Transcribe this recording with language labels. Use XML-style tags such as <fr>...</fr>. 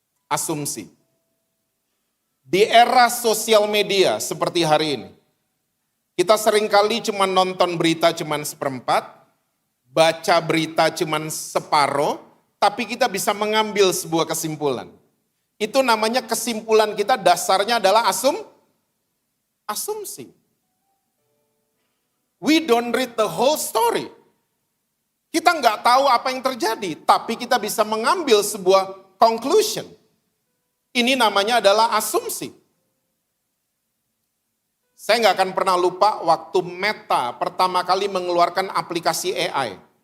<id>Asumsi. Di era sosial media seperti hari ini, kita seringkali cuma nonton berita cuma seperempat, baca berita cuman separuh, tapi kita bisa mengambil sebuah kesimpulan. Itu namanya kesimpulan kita dasarnya adalah asumsi.</id> <en>We don't read the whole story.</en> <id>Kita nggak tahu apa yang terjadi, tapi kita bisa mengambil sebuah conclusion. Ini namanya adalah asumsi. Saya nggak akan pernah lupa waktu Meta pertama kali mengeluarkan aplikasi AI.</id>